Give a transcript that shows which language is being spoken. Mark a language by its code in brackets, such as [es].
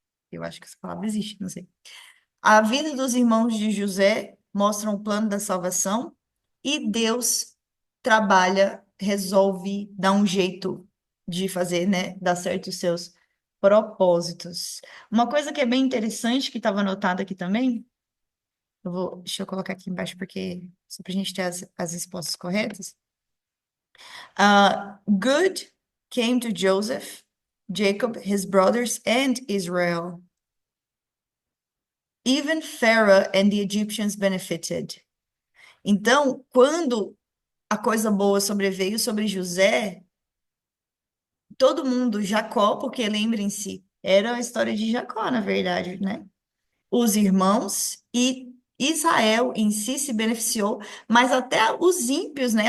[pt] Eu acho que essa palavra existe, não sei. A vida dos irmãos de José mostram o plano da salvação e Deus trabalha, resolve, dá um jeito de fazer, né, dar certo os seus propósitos. Uma coisa que é bem interessante, que estava anotada aqui também, deixa eu colocar aqui embaixo porque só para a gente ter as respostas corretas. [en] Good came to Joseph, Jacob, his brothers, and Israel. Even Pharaoh and the Egyptians benefited. [pt] Então, quando a coisa boa sobreveio sobre José, todo mundo, Jacó, porque lembrem-se, era a história de Jacó, na verdade, né? Os irmãos e Israel em si se beneficiou, mas até os ímpios, né?